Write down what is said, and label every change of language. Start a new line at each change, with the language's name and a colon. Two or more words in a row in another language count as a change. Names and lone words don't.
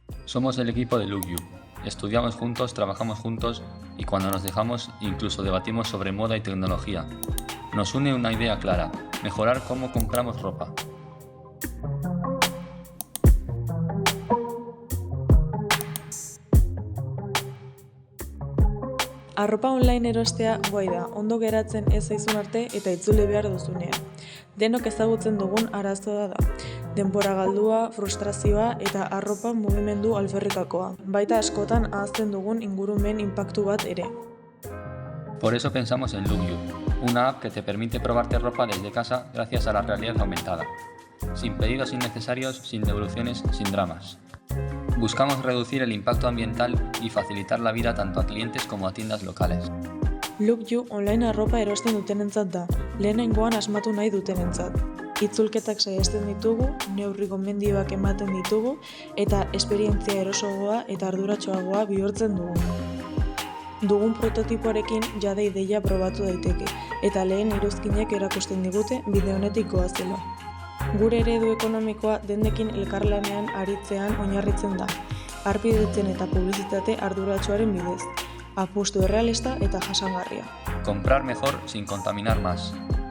Spanish: Somos el equipo de Look You. Estudiamos juntos, trabajamos juntos y cuando nos dejamos incluso debatimos sobre moda y tecnología. Nos une una idea clara: mejorar cómo compramos ropa.
Basque: Arropa online erostea guai da, ondo geratzen ez zaizun arte eta itzuli behar duzunean. Denok ezagutzen dugun arazoa da. Denbora galdua, frustrazioa eta arropa mugimendu alferrikakoa. Baita askotan ahazten dugun ingurumen inpaktu bat ere.
Spanish: Por eso pensamos en Look You, una app que te permite probarte ropa desde casa gracias a la realidad aumentada. Sin pedidos innecesarios, sin devoluciones, sin dramas. Buscamos reducir el impacto ambiental y facilitar la vida tanto a clientes como a tiendas locales.
Basque: Look You online arropa erosten dutenentzat da, lehenengoan asmatu nahi dutenentzat. Itzulketak saihesten ditugu, neurri gomendioak ematen ditugu eta esperientzia erosoagoa eta arduratsuagoa bihurtzen dugu. Dugun prototipoarekin jada ideia probatu daiteke eta lehen iruzkinek erakusten digute bide honetik goazela. Gure eredu ekonomikoa dendekin elkarlanean aritzean oinarritzen da, harpidetzen eta publizitate arduratsuaren bidez, apustu errealista eta jasangarria.
Spanish: Comprar mejor sin contaminar más.